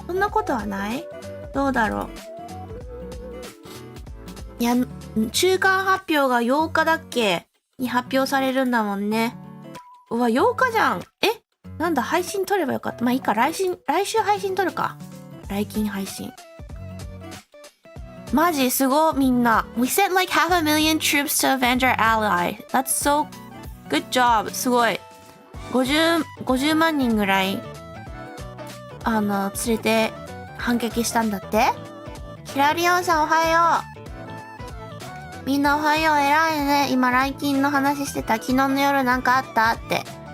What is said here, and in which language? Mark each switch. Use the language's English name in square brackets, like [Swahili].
[Japanese] そんなことはない？どうだろう。いや、中間発表が8日だっけに発表されるんだもんね。うわ、8日じゃん。なんだ、配信撮ればよかった。まあいいか、来週配信撮るか。来勤配信。マジすごいみんな。 [English] We sent like 500,000 troops to avenge our ally. That's so good job. [Japanese] すごい。 50万人ぐらい、連れて反撃したんだって。キラリオンさんおはよう。みんなおはよう。偉いね。今来勤の話してた。昨日の夜なんかあったって。